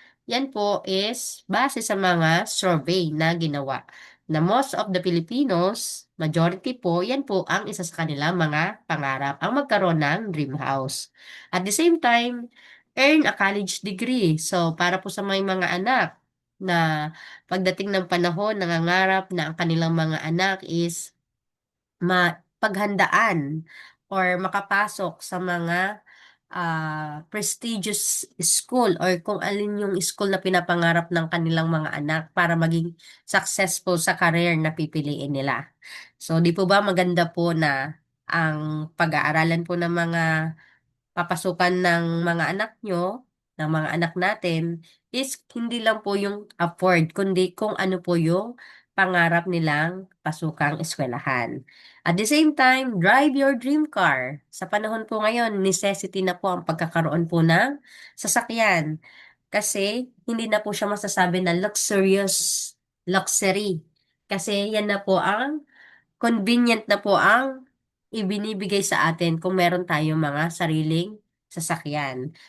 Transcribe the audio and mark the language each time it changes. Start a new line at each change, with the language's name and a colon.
Filipino: Yan po is base sa mga survey na ginawa. Na
English: most of the Filipinos,
Filipino: majority po, yan po ang isa sa kanilang mga pangarap, ang magkaroon ng dream house.
English: At the same time, earn a college degree.
Filipino: So, para po sa may mga anak na pagdating ng panahon, nangangarap na ang kanilang mga anak is mapaghandaan or makapasok sa mga prestigious school or kung alin yung school na pinapangarap ng kanilang mga anak para maging successful sa career na pipiliin nila. So, di po ba maganda po na ang pag-aaralan po ng mga papasukan ng mga anak nyo, ng mga anak natin, is hindi lang po yung afford, kundi kung ano po yung pangarap nilang pasukang eskwelahan.
English: At the same time, drive your dream car.
Filipino: Sa panahon po ngayon, necessity na po ang pagkakaroon po ng sasakyan. Kasi hindi na po siya masasabi na luxurious luxury. Kasi yan na po ang convenient na po ang ibinibigay sa atin kung meron tayong mga sariling sasakyan.